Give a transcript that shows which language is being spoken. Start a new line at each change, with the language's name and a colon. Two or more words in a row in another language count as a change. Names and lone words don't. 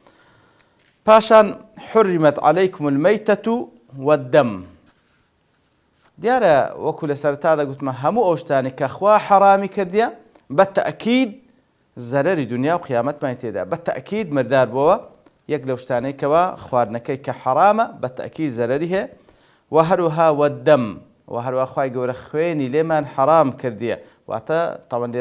Central Kurdish: پاشان
Arabic: حرمت عليكم الميتة والدم
Central Kurdish: دیارە وەکو لە سەرەتادا گوتمە هەموو ئەو شتانی کە خوا حەرامی کردیە بەتەئکید زەرەری دنیا و قیامەتمان تێدا بەتەئکید مردار بۆەوە یەک لەو شتانەی کەوا خواردنەکەی کە حەرامە بەتەئکید زەرەری هەیە و هەروەها وەدەم و هەروەها خوای گەورە خوێنی لێمان حەرام کردیە واتە تاوان لێرە